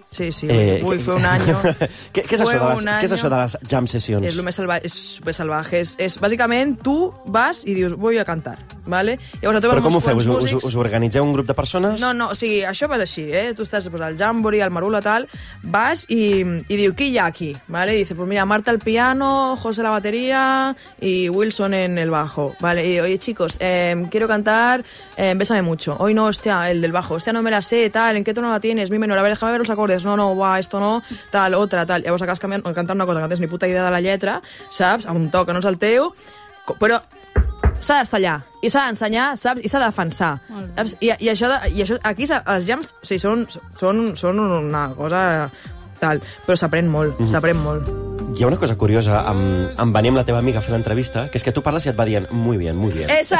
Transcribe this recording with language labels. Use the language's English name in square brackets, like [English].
[Catalan] Sí, sí, vull fer un any. Què és això de les jam sessions? És el més salvatge, és super salvatge. És, bàsicament, tu vas i dius, vull a cantar, ¿vale? Llavors, però com ho feu? Us organitzeu un grup de persones? No, o sigui, això va així, eh? Tu estàs al jamboree, al marula, tal, vas i diu, qui hi ha aquí? ¿Vale? [Spanish] I dice, pues mira, Marta al piano, José la bateria i Wilson en el bajo, ¿vale? [Catalan] I diu, [Spanish] oye, chicos, quiero cantar Bésame mucho. Hoy no, hostia, el del bajo, hostia, no me la sé, tal, ¿en qué tono la tienes? Mi menor, a ver, déjame ver los acordes, no, buah, esto no, tal, otra, tal. [Catalan] Llavors acabes cantant una cosa que no tens ni puta idea de la lletra, saps? A un to que no és el teu, però s'ha d'estar allà, i s'ha d'ensenyar, saps? I s'ha de defensar. I això, aquí, els jams, sí, són una cosa tal, però s'aprèn molt, s'aprèn molt. Hi ha una cosa curiosa, em venia amb la teva amiga a fer l'entrevista, que és que tu parles i et va dient, [Spanish] muy bien, muy bien.